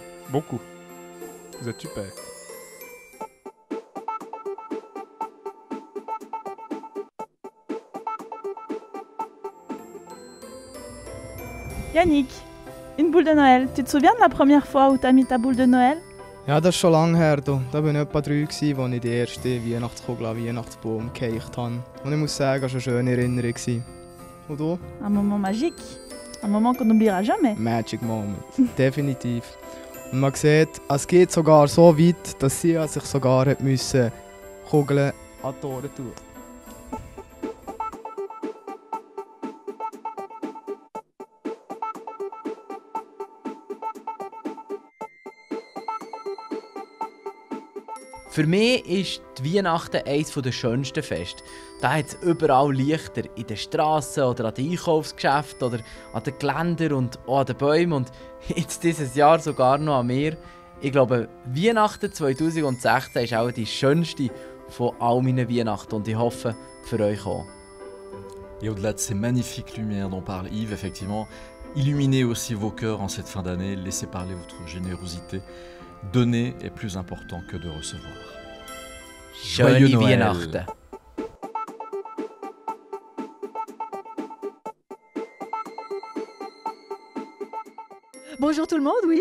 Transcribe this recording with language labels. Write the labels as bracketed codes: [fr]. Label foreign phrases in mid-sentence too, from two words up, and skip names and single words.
[fr] Bon coup. Vous êtes super. Yannick, une boule de Noël. Tu te souviens de la première fois où tu as mis ta boule de Noël? [de] Ja, das ist schon lange her. Da war ich etwa 3, als ich die erste Weihnachtskugel an den Weihnachtsbaum gehicht habe. Und ich muss sagen, das war eine schöne Erinnerung. Und du? [fr] Un moment magique. Un moment qu'on n'oubliera jamais. [en] Magic Moment. [de] Definitiv. Und man sieht, es geht sogar so weit, dass sie sich sogar müssen Kugeln an die Tore tun. Für mich ist die Weihnachten eines der schönsten Feste. Da hat es überall Lichter, in den Straßen oder an den Einkaufsgeschäften oder an den Geländern und auch an den Bäumen und jetzt dieses Jahr sogar noch an mir. Ich glaube, Weihnachten 2016 ist auch die schönste von all meinen Weihnachten und ich hoffe, für euch auch. [fr] Et au-delà de ces magnifiques lumières dont parle Yves, effectivement, illuminez aussi vos cœurs en cette fin d'année, laissez parler votre générosité. Donner est plus important que de recevoir. [de] Schöne Weihnachten! [fr] Bonjour tout le monde, oui.